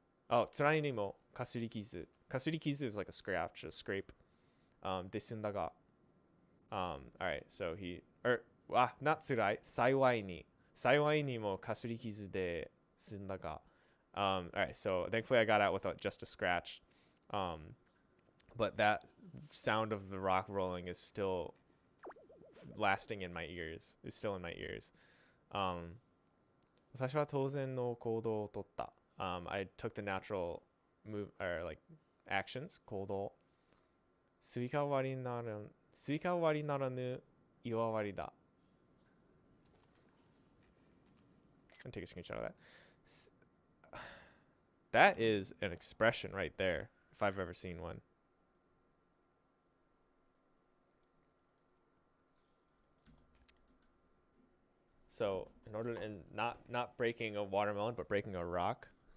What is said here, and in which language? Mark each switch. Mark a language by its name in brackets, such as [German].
[Japanese] Oh, 辛いにもかすり傷. [English] かすり傷 is like a scratch, a scrape. [Japanese] で済んだが. [English] Alright, so he, not 辛い. [Japanese] 幸いにもかすり傷で済んだが. [English] Alright, so thankfully I got out with just a scratch. But that sound of the rock rolling is still lasting in my ears. It's still in my ears. [Japanese] 私は当然の行動を取った. [English] I took the natural move or like actions. [Japanese] 行動. スイカ割りならぬ岩割りだ. [English] I'm gonna take a screenshot of that. That is an expression right there, if I've ever seen one. So in order to, and not breaking a watermelon, but breaking a rock.